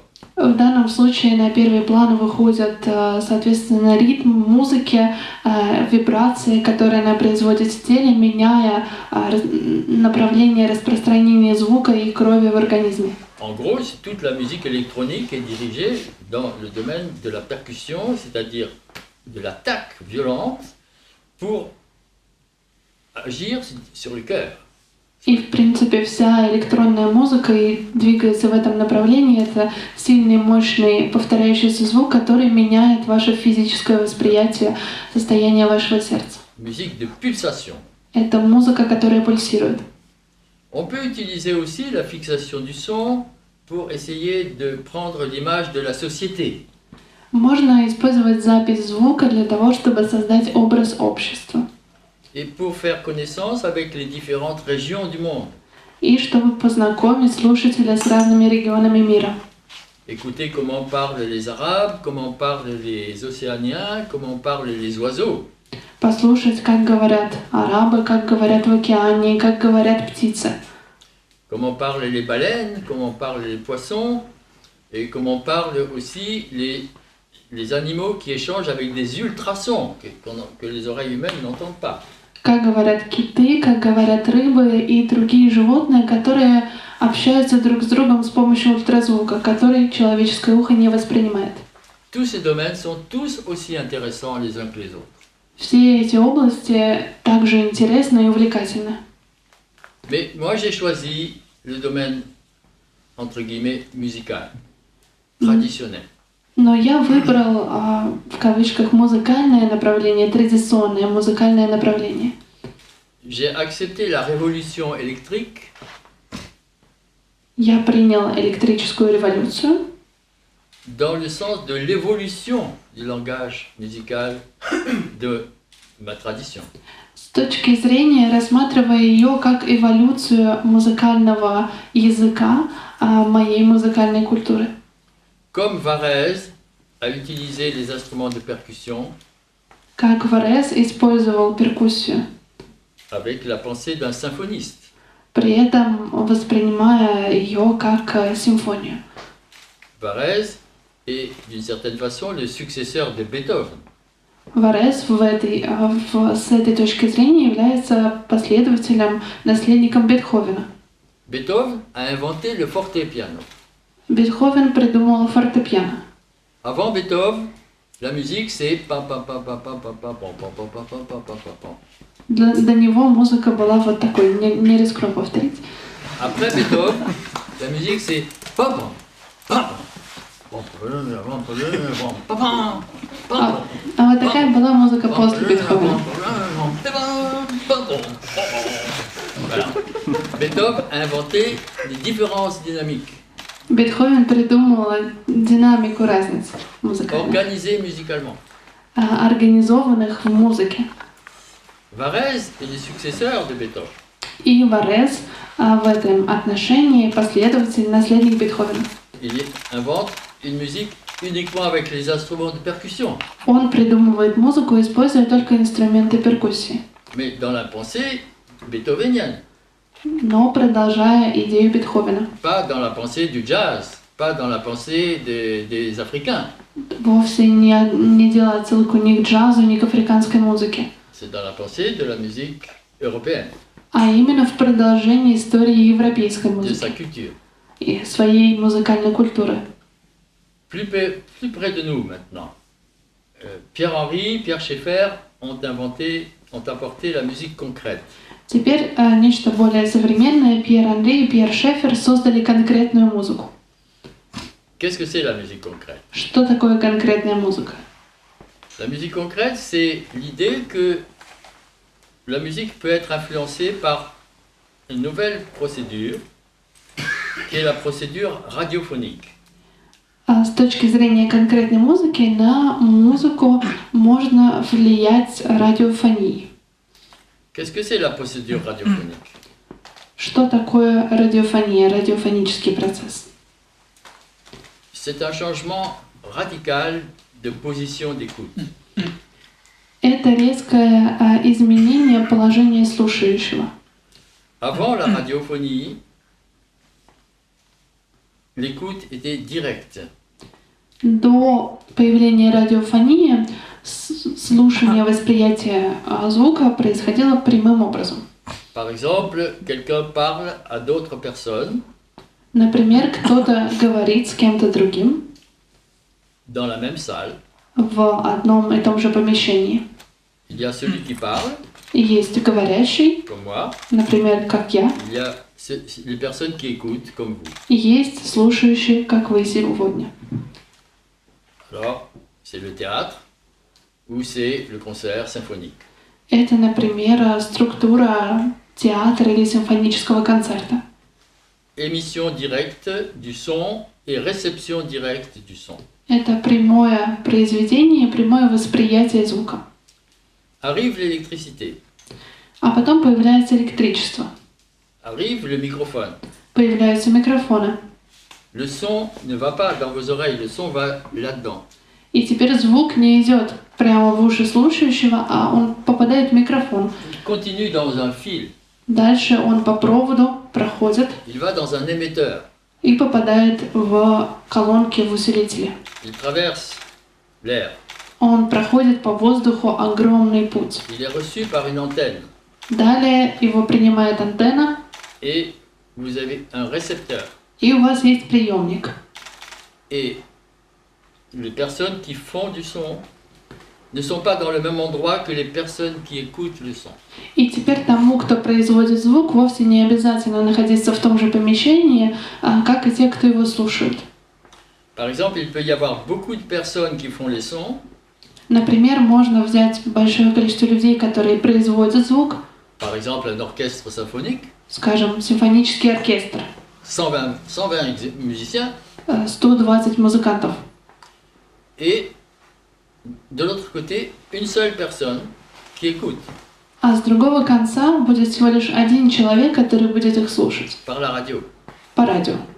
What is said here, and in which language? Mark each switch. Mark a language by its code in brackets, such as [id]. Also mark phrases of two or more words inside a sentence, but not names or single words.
[ru] В данном случае на первый план выходят, соответственно, ритм музыки, вибрации, которые она производит в теле, меняя направление распространения звука и крови в организме. [fr] En gros, toute la musique électronique est dirigée dans le domaine de la percussion, c'est-à-dire de l'attaque violente pour agir sur le cœur. [ru] И, в принципе, вся электронная музыка и двигается в этом направлении. Это сильный, мощный, повторяющийся звук, который меняет ваше физическое восприятие, состояние вашего сердца. [fr] Musique de pulsation. [ru] Это музыка, которая пульсирует. [fr] On peut utiliser aussi la fixation du son pour essayer de prendre l'image de la société. [ru] Можно использовать запись звука для того, чтобы создать образ общества. [fr] Et pour faire connaissance avec les différentes régions du monde. [ru] И чтобы познакомить слушателя с разными регионами мира. [fr] Écoutez comment parlent les Arabes, comment parlent les Océaniens, comment parlent les oiseaux. [ru] Послушать, как говорят арабы, как говорят в океане, как говорят птицы. [fr] Comment parlent les baleines, comment parlent les poissons, et comment parlent aussi les animaux qui échangent avec des ultrasons que les oreilles humaines n'entendent pas. [ru] Как говорят киты, как говорят рыбы и другие животные, которые общаются друг с другом с помощью ультразвука, который человеческое ухо не воспринимает. [fr] Tous ces domaines sont tous aussi intéressants les uns que les autres. [ru] Все эти области также интересны и увлекательны. [fr] Mais moi j'ai choisi le domaine, entre guillemets, musical, traditionnel. [ru] Но я выбрал, в кавычках, музыкальное направление, традиционное музыкальное направление. [fr] J'ai accepté la révolution électrique. [ru] Я принял электрическую революцию [fr] Dans le sens de l'évolution du langage musical de ma tradition. [ru] с точки зрения, рассматривая ее как эволюцию музыкального языка моей музыкальной культуры. [fr] Comme Varese a utilisé les instruments de percussion [ru] Как Варес использовал перкуссию, [fr] avec la pensée d'un symphoniste. [ru] при этом воспринимая ее как симфонию. [fr] Varese est d'une certaine façon le successeur de Beethoven. [ru] Варес с этой точки зрения является последователем, наследником Бетховена. [fr] Beethoven a inventé le fortepiano. [ru] Бетховен придумал фортепиано. [fr] Avant Beethoven, la musique c'est pam pam pam pam pam pam pam pam pam pam pam pam pam pam pam. [ru] До него музыка была вот такой, не рискну повторить. [fr] Après Beethoven, la musique c'est pam pam pam. [ru] А вот такая была музыка после Бетховена. [fr] Voilà. Beethoven a inventé les différences dynamiques, [ru] Бетховен придумал динамику разниц музыкальных, [fr] organisées musicalement. [ru] организованных в музыке. [fr] Varese est le successeur de Beethoven. [ru] И Варес в этом отношении последователь, наследник Бетховена. [fr] Il invente une musique uniquement avec les instruments de percussion. [ru] Он придумывает музыку, используя только инструменты перкуссии, [fr] Mais dans la pensée beethovenienne, [ru] но продолжая идею Бетховена. [fr] pas dans la pensée du jazz, pas dans la pensée des Africains. [ru] Вовсе не делая ссылку ни к джазу, ни к африканской музыке, [fr] C'est dans la pensée de la musique européenne, [ru] а именно в продолжении истории европейской [fr] de sa [ru] музыки [fr] culture. [ru] и своей музыкальной культуры. [fr] Plus près de nous maintenant. Pierre-Henry, Pierre Schaeffer ont apporté la musique concrète. [ru] Теперь нечто более современное. Пьер Анри и Пьер Шефер создали конкретную музыку. [fr] Qu'est-ce que c'est la musique concrète? [ru] Что такое конкретная музыка? [fr] La musique concrète, c'est l'idée que la musique peut être influencée par une nouvelle procédure, qui est la procédure radiophonique. [ru] С точки зрения конкретной музыки, на музыку можно влиять радиофонией. [fr] Qu'est-ce que c'est la procédure radiophonique? [ru] Что такое радиофония, радиофонический процесс? [fr] C'est un changement radical de position d'écoute. [ru] Это резкое изменение положения слушающего. [fr] Avant la radiophonie, l'écoute était directe. [ru] До появления радиофонии слушание, восприятие звука происходило прямым образом. [fr] Par exemple, quelqu'un parle à d'autres personnes [ru] Например, кто-то говорит с кем-то другим [fr] dans la même salle. [ru] в одном и том же помещении. [fr] Il y a celui qui parle, [ru] Есть говорящий, [fr] comme moi. [ru] например, как я, [fr] Il y a les personnes qui écoutent, comme vous. [ru] и есть слушающий, как вы сегодня. [fr] Alors, c'est le théâtre ou c'est le concert symphonique. [ru] Это, например, структура театра или симфонического концерта. [fr] Émission directe du son et réception directe du son. [ru] Это прямое произведение, прямое восприятие звука. [fr] Arrive l'électricité, [ru] А потом появляется электричество, [fr] arrive le microphone. [ru] появляются микрофоны. [fr] Le son ne va pas dans vos oreilles, le son va là-dedans. [ru] И теперь звук не идет прямо в уши слушающего, а он попадает в микрофон. [fr] Il continue dans un fil, [ru] Дальше он по проводу проходит [fr] il va dans un émetteur, [ru] и попадает в колонки в усилителе. [fr] il traverse l'air, [ru] Он проходит по воздуху огромный путь. [fr] il est reçu par une antenne [ru] Далее его принимает антенна, [fr] et vous avez un récepteur. [ru] и у вас есть приемник. [fr] Et les personnes qui font du son ne sont pas dans le même endroit que les personnes qui écoutent le son. [ru] И теперь тому, кто производит звук, вовсе не обязательно находиться в том же помещении, как и те, кто его слушает. [fr] Par exemple, il peut y avoir beaucoup de personnes qui font les sons, [ru] Например, можно взять большое количество людей, которые производят звук, [fr] par exemple un orchestre symphonique, [ru] скажем, симфонический оркестр, [fr] 120 musiciens, [ru] 120 музыкантов. [fr] et de l'autre côté, une seule personne qui écoute [ru] А с другого конца будет всего лишь один человек, который будет их слушать [fr] par la radio [ru] по радио,